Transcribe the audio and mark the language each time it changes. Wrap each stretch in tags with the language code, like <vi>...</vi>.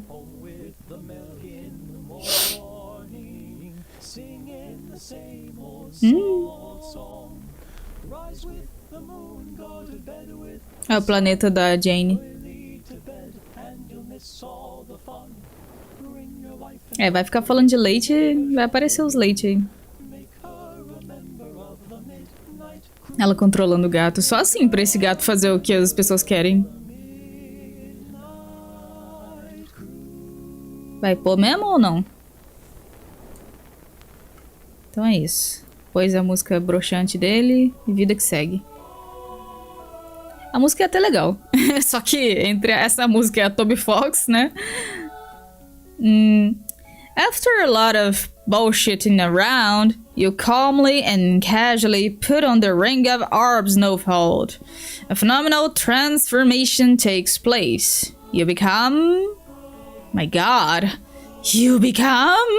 <en>Home with the milk in the morning, singing the same old song. Rise with the moon, go to bed with</en> <pt>É o planeta da Jane.</pt> <en>early to bed, and you'll miss all the fun. Bring your wife</en> <pt>É, vai ficar falando de leite e vai aparecer os leite aí.</pt> <en>and make her a member of the Midnight Crew.</en> <pt>Ela controlando o gato. Só assim pra esse gato fazer o que as pessoas querem. Vai pôr mesmo ou não? Então é isso. Pôs a música broxante dele e vida que segue. A música é até legal. Só que entre essa música e a Toby Fox, né?</pt> <en>After a lot of bullshitting around, you calmly and casually put on the ring of orbs Snowfold. A phenomenal transformation takes place. You become... My god. You become...</en>